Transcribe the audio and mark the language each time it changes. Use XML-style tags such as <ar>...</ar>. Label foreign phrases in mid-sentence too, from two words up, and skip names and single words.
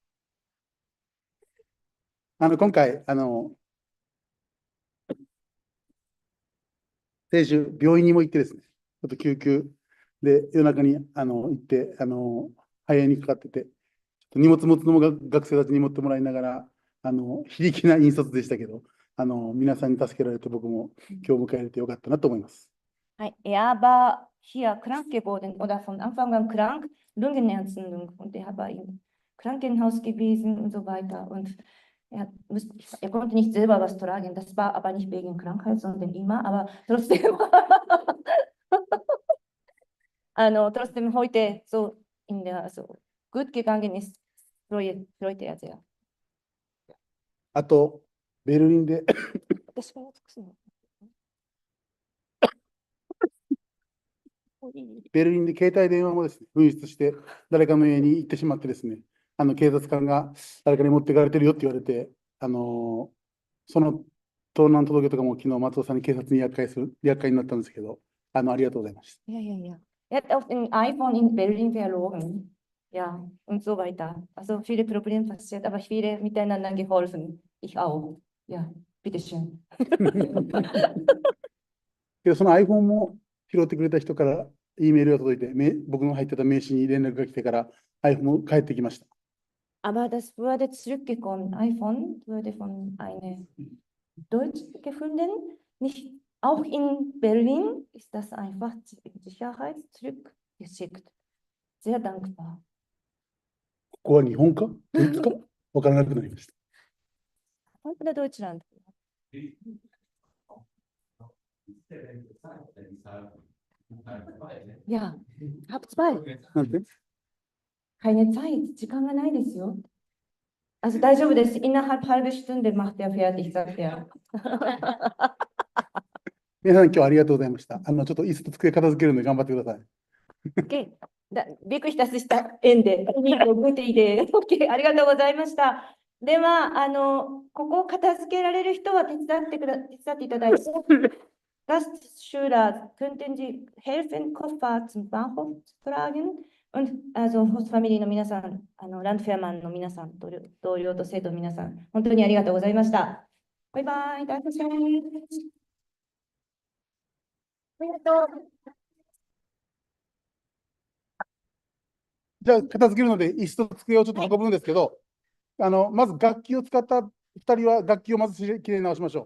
<ja>今回、先週、病院にも行ってですね、ちょっと救急で夜中に行って、肺炎にかかってて、荷物持つのも学生たちに持ってもらいながら、非力な引率でしたけど、皆さんに助けられて、僕も今日迎えられてよかったなと思います。</ja> <de>はい、er war hier krank geworden oder von Anfang an krank, Lungenentzündung und er war im Krankenhaus gewesen und so weiter. Und er konnte nicht selber was tragen, das war aber nicht wegen Krankheit, sondern immer, aber trotzdem, trotzdem heute so so gut gegangen ist, freute er sehr.</de> <ja>あと、ベルリンで私が訳すの。ベルリンで携帯電話もですね、紛失して、誰かの家に行ってしまってですね、警察官が誰かに持っていかれてるよって言われて、その盗難届とかも昨日松尾さんに警察に厄介になったんですけど、ありがとうございました。</ja> <de>Ja, ja, ja. Er hat auch ein iPhone in Berlin verloren. Ja, und so weiter. Also viele Probleme passiert, aber viele miteinander geholfen. Ich auch. Ja, bitteschön.</de> <ja>で、その iPhone も拾ってくれた人から E メールが届いて、僕の入ってた名刺に連絡が来てから iPhone も返ってきました。</ja> <de>Aber das wurde zurückgekommen. iPhone wurde von einer Deutsch gefunden. Nicht, auch in Berlin ist das einfach in Sicherheit zurückgeschickt. Sehr dankbar.</de> <ja>ここは日本かドイツかわからなくなりました。</ja> <de>Von der Deutschland. Ja, hab zwei.</de> <ja>なんで</ja> <de>Keine Zeit,</de> <ja>時間がないですよ。</ja> <de>Also</de> <ja>大丈夫です。</ja> <de>Innerhalb halbe Stunde macht er fertig, sagt er.</de> <ja>皆さん今日はありがとうございました。ちょっと椅子と机片付けるので頑張ってください。</ja> <de>Okay. Wirklich, das ist das Ende. Gute Idee.</de> <ja>Okay, ありがとうございました。では、ここを片付けられる人は手伝っていただいて。</ja> <de>Gastschüler, könnten Sie helfen, Koffer zum Bahnhof zu tragen?</de> <ja>Und also Hostfamilie の皆さん、ランドフェアマンの皆さん、同僚と生徒の皆さん、本当にありがとうございました。バイバイ、大丈夫です。ありがとう。じゃあ、片付けるので、椅子と机をちょっと運ぶんですけど、まず楽器を使った2人は楽器をまずきれいに直しましょう。</ja>